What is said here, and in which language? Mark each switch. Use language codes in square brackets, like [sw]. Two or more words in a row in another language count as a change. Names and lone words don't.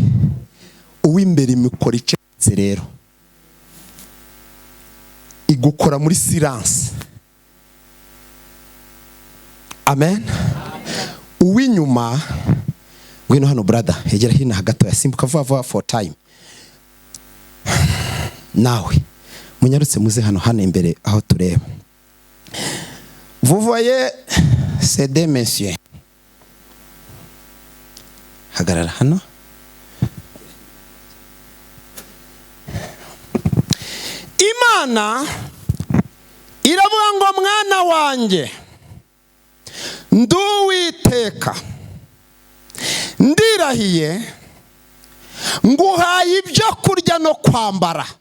[rw] Uw'imbere imikora icecetse rero, igukora muri silence. Amen. Uw'inyuma, ngwino hano brother, hegera hino hagati yasimbuka vuba [en] for time. [rw] Nawe munyarutse muze hano imbere aho tureba. [fr] Vous voyez ces deux messieurs. [rw] Hagarara hano. Imana iravuga ngo mwana wanjye nduwiteka ndirahiye nguhaye ibyo kurya no kwambara.